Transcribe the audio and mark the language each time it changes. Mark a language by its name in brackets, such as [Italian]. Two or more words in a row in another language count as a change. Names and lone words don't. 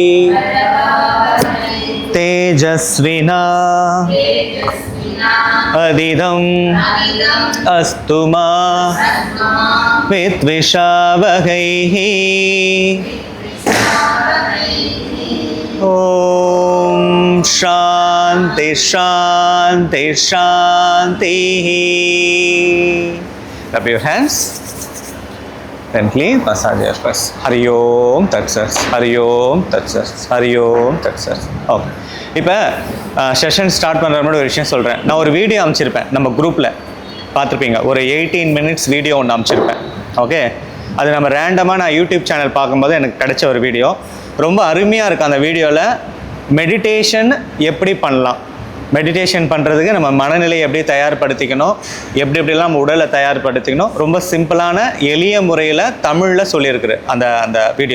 [Sanskrit] तेजस्विना अदिदं अस्तु मा विद्विषावहैः. ॐ शान्ति शान्ति शान्तिः. [English] Rub your hands. Then clean, massage your face. [Sanskrit] हरि ॐ तत् सत्। हरि ॐ तत् सत्। हरि ॐ तत् सत्. Hari Om Tat Sat. [Tamil] ஓகே, இப்போ [English] session start [Tamil] பண்ணுற மாதிரி ஒரு விஷயம் சொல்கிறேன். நான் ஒரு வீடியோ அனுப்பிச்சிருப்பேன், நம்ம குரூப்பில் பார்த்துருப்பீங்க. ஒரு 18 [English] minutes video [Tamil] ஒன்று அனுப்பிச்சிருப்பேன். ஓகே, அது நம்ம ரேண்டமாக நான் யூடியூப் சேனல் பார்க்கும்போது எனக்கு கிடைச்ச ஒரு வீடியோ. ரொம்ப அருமையாக இருக்குது. அந்த வீடியோவில் மெடிடேஷன் எப்படி பண்ணலாம், மெடிடேஷன் பண்ணுறதுக்கு நம்ம மனநிலையை எப்படி தயார்படுத்திக்கணும், எப்படிலாம் நம்ம உடலை தயார்படுத்திக்கணும், ரொம்ப சிம்பிளான எளிய முறையில் தமிழில் சொல்லியிருக்குது அந்த வீடியோ.